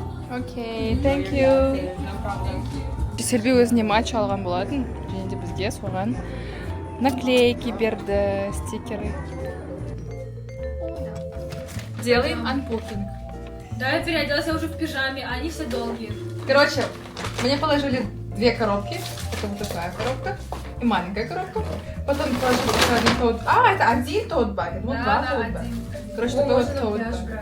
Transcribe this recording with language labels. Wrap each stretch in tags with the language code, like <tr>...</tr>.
<en>Окей, thank you.</en> <kk>Селби өзіне матч алған болатын, және де бізге соған наклейки берді, стикеры.</kk> <ru>Делаем анпокинг. Да, я переоделась, я уже в пижаме, а они все долгие. Короче, мне положили 2 коробки. Это вот такая коробка и маленькая коробка. Потом положили еще один тоут. А, это один тоут-баг. Вот два тоут-бага. Короче, такой вот тоут-баг.</ru>